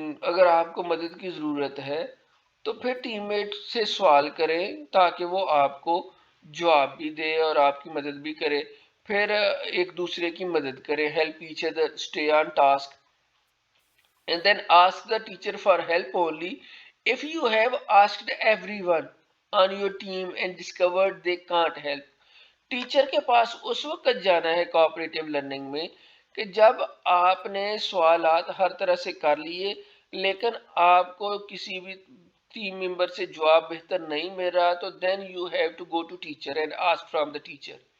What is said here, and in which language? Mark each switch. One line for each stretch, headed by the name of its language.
Urdu: اگر آپ کو مدد کی ضرورت ہے تو پھر ٹیم میٹ سے سوال کریں تاکہ وہ آپ کو جواب بھی دے اور آپ کی مدد بھی کرے. پھر ایک دوسرے کی مدد کرے.
English: Help each other, stay on task. And then ask the teacher for help only if you have asked everyone on your team and discovered they can't help.
Urdu: Teacher کے پاس اس وقت جانا ہے کوآپریٹو لرننگ میں کہ جب آپ نے سوالات ہر طرح سے کر لیے لیکن آپ کو کسی بھی ٹیم ممبر سے جواب بہتر نہیں مل رہا، تو
English: then you have to go to teacher and ask from the teacher.